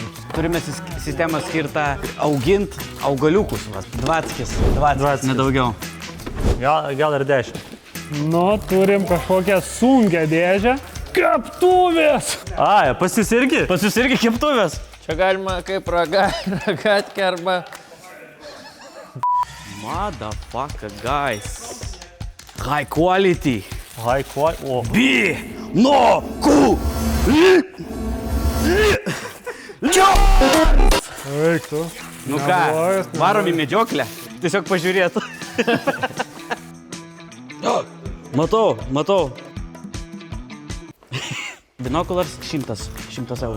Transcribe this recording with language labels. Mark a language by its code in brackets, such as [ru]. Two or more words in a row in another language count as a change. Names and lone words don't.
[lt] Turime sistemą skirtą augint augaliukus. 20, nedaugiau. Gal ir 10. Nu, turim kažkokią sunkę dėžę. Keptuvės! Ai, pas jūs irgi? Pas jūs irgi keptuvės? Čia galima kaip ragatkę arba... [en] Motherfucker, guys. High quality. High quality. O. [lt] No, ku. Eik tu. Nu ką, varom į medžioklę. Tiesiog pažiūrėtų. Matau. Binokulars 100 eurų.